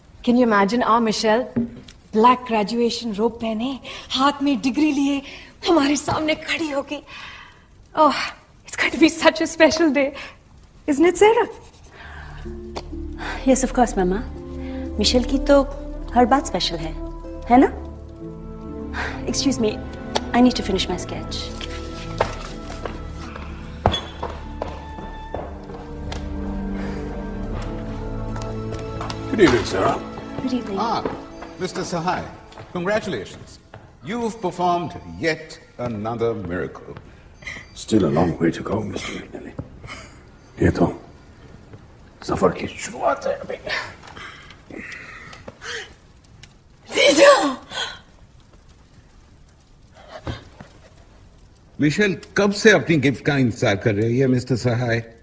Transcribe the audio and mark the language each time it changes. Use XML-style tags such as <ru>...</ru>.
<en>can you imagine our Michelle black graduation robe</en> <hi>पहने, हाथ में डिग्री लिए, हमारे सामने खड़ी होगी.</hi> <en>Oh, it's going to be such a special day, isn't it Sara? Yes, of course, Mama.</en> <hi>Michel की तो हर बात स्पेशल है ना?</hi> <en>Excuse me, I need to finish my sketch. Good evening, sir. Good evening. Mr. Sahai, congratulations. You've performed yet another miracle. Still a long way to go, Mr. McNally.</en> <hi>ये तो सफर की शुरुआत है अभी. मिशेल कब से अपनी गिफ्ट का इंतजार कर रही है, मिस्टर सहाय?</hi>